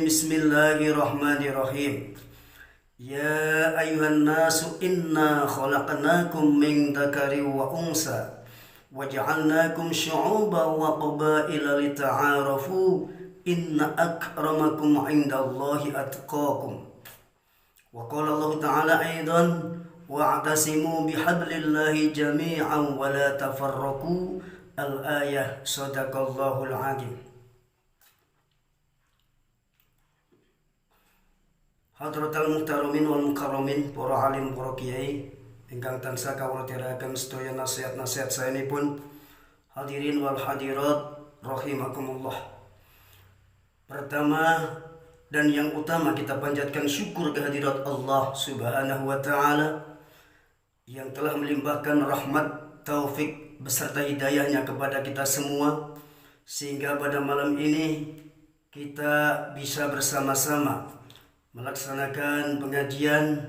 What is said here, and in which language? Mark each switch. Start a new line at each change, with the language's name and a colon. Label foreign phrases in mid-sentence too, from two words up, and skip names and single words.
Arabic: بسم الله الرحمن الرحيم. يا أيها الناس إنا خلقناكم من ذكر وأنثى وجعلناكم شعوبا وقبائل لتعارفوا إن أكرمكم عند الله أتقاكم. وقال الله تعالى أيضا واعتصموا بحبل الله جميعا ولا تفرقوا. الآية. صدق الله العظيم. حضرات المحترمين والمكرمين,
Javanese: para alim, para kiai ingkang tansah kawula aturaken sedaya nasihat-nasihat saenipun.
Arabic: الحاضرين والحاضرات رحمكم الله.
Indonesian: Pertama dan yang utama, kita panjatkan syukur kehadirat Allah
Arabic: سبحانه وتعالى
Indonesian: yang telah melimpahkan rahmat, taufik beserta hidayahnya kepada kita semua, sehingga pada malam ini kita bisa bersama-sama melaksanakan pengajian.